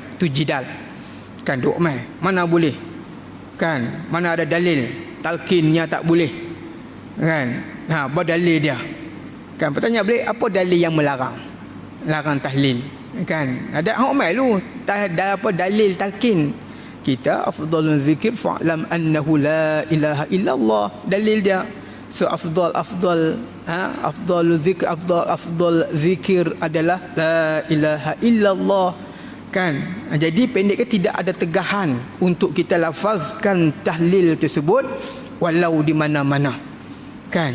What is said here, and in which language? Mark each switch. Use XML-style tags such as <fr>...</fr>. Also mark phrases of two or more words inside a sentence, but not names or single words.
<ms>Tu jidal, kan, duk mai mana boleh, kan, mana ada dalil talqinnya tak boleh, kan. Apa dalil dia, kan, bertanya boleh apa dalil yang larang tahlil, kan. Ada hak mai lu ada apa dalil talqin kita,</ms> <ar>أفضل الذكر فاعلم أنه لا إله إلا الله, dalil dia.</ar> <ms>So afdal zikir, afdal zikir adalah</ms> <ar>لا إله إلا الله,</ar> <ms>kan. Jadi pendeknya tidak ada tegahan untuk kita lafazkan tahlil tersebut walau di mana-mana, kan.</ms>